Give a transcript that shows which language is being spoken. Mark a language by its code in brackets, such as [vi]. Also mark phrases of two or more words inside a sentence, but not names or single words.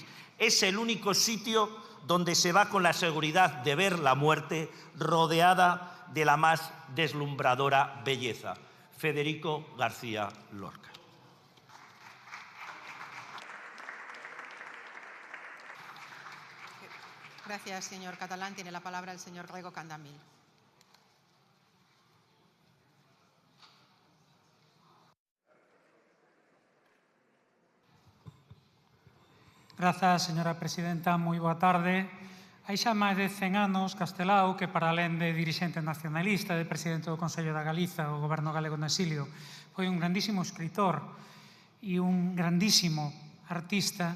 [es] Es el único sitio donde se va con la seguridad de ver la muerte rodeada de la más deslumbradora belleza. Federico García Lorca. Gracias, señor Catalán. Tiene la palabra el señor Rego Candamil. [gl] Grazas, señora presidenta. Moi boa tarde. Hai xa máis de 100 anos, Castelao, que para alén de dirixente nacionalista, de presidente do Consello da Galiza, o goberno galego no exilio, foi un grandísimo escritor e un grandísimo artista.